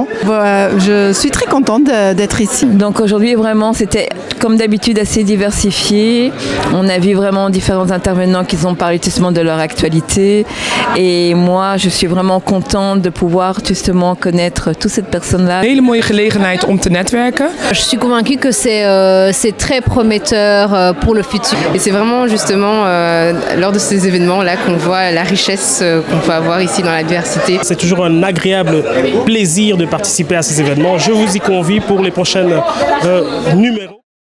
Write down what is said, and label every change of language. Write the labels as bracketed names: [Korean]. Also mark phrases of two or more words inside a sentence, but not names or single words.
[French] Je suis très contente d'être ici. Donc aujourd'hui vraiment c'était comme d'habitude assez diversifié. On a vu vraiment différents intervenants qui ont parlé justement de leur actualité et moi je suis vraiment contente de pouvoir justement connaître toutes ces personnes-là. [Dutch] Hele mooie gelegenheid om te netwerken. [French] Je suis convaincue que c'est très prometteur pour le futur. Et c'est vraiment justement lors de ces événements-là qu'on voit la richesse qu'on peut avoir ici dans la diversité. C'est toujours un agréable plaisir de participer à ces événements. Je vous y convie pour les prochains numéros.